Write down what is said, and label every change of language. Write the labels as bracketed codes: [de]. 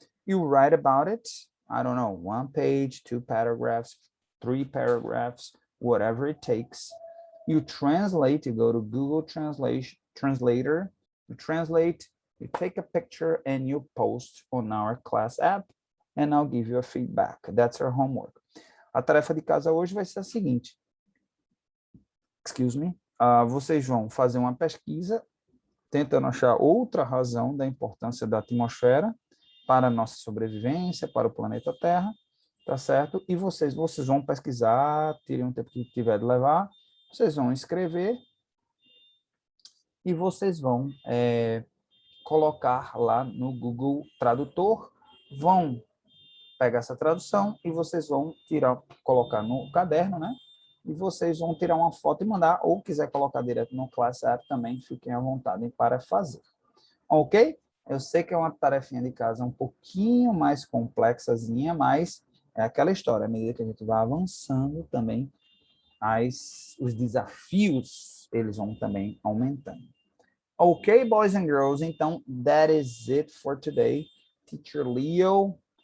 [en] You write about it, I don't know, 1 page, 2 paragraphs, 3 paragraphs, whatever it takes. You translate, you go to Google Translator, you translate, you take a picture, and you post on our class app, and I'll give you a feedback. That's our homework. [pt] A tarefa de casa hoje vai ser a seguinte. [en] Excuse me. [pt] Vocês vão fazer uma pesquisa tentando achar outra razão da importância da atmosfera para a nossa sobrevivência, para o planeta Terra, tá certo? E vocês vão pesquisar, tirem um tempo que tiver de levar, vocês vão escrever e vocês vão colocar lá no Google Tradutor, vão pegar essa tradução e vocês vão colocar no caderno, né? E vocês vão tirar uma foto e mandar, ou quiser colocar direto no Class App também, fiquem à vontade para fazer. Ok? Eu sei que é uma tarefinha de casa um pouquinho mais complexazinha, mas é aquela história, à medida que a gente vai avançando também, os desafios, eles vão também aumentando. [en] Ok, boys and girls, então, that is it for today. Teacher Leo,